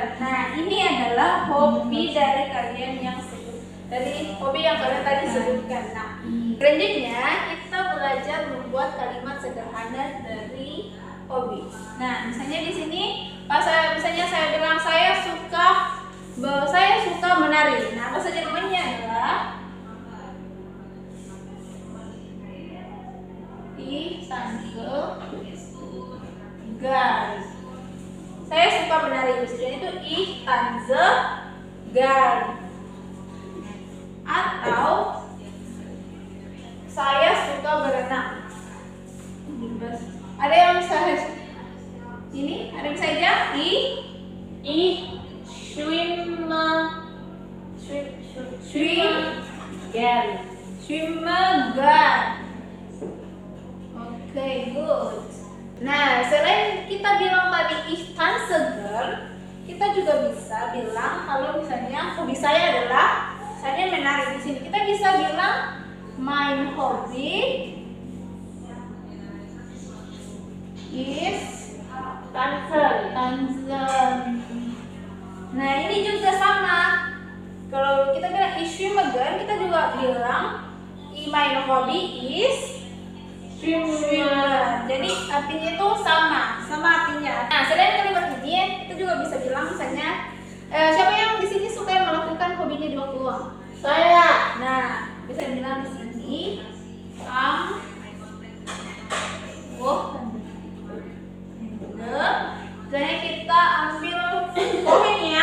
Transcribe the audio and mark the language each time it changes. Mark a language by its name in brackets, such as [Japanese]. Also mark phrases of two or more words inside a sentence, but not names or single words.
[Indonesian] Nah, ini adalah hobi dari kalian yang hobi yang kalian tadi sebutkan. Nah, selanjutnya kita belajar membuat kalimat sederhana dari hobi. Nah, misalnya di sini misalnya saya bilang saya suka menari. Nah, bahasa Jermannya adalah [German] Ich tanze gern. [Indonesian] Saya suka menari. Misalnya itu [German] ich tanze gern. [Indonesian] Atau saya suka berenang. Ada yang bisa ini? Ada yang bisa aja? [German] Ich schwimme gern. Schwimmen. [Indonesian] Oke, good. Nah, selain kita bilang tadi [German] ich tanze gern, [Indonesian] kita juga bisa bilang kalau misalnya hobi saya adalah saya menari di sini. Kita bisa bilang [German] mein Hobby is Tanzen. Tanzen. [Indonesian] Nah, ini juga sama. Kalau kita bilang [German] is schwimmen, [Indonesian] kita juga bilang [English] my hobby is schwimmen. [Indonesian] Jadi artinya itu sama artinya. Nah, selain kalimat ini, kita juga bisa bilang [English] misalnya siapa yang di sini suka melakukan hobinya di waktu luang? Saya. Nah, bisa bilang di sini misalnya kita ambil komen ya.